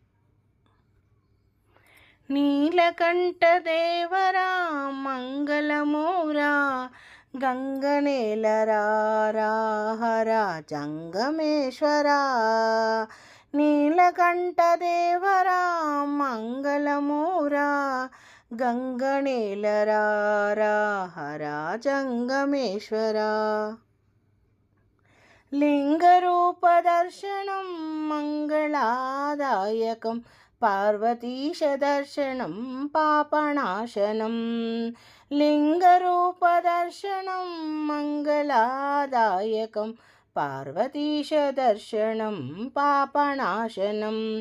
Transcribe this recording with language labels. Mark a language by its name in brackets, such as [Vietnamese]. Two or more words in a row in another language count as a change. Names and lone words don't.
[Telugu] నీలకంఠ దేవరా మంగళమోరా, గంగనేలరా హరా జంగమేశ్వరా. నీలకంఠ దేవరా మంగళమోరా, గంగనేలరా హరా జంగమేశ్వరా. [Sanskrit] लिङ्गरूपदर्शनं मङ्गलादायकं पार्वतीशदर्शनं पापनाशनं लिङ्गरूपदर्शनं मङ्गलादायकं पार्वतीशदर्शनं पापनाशनं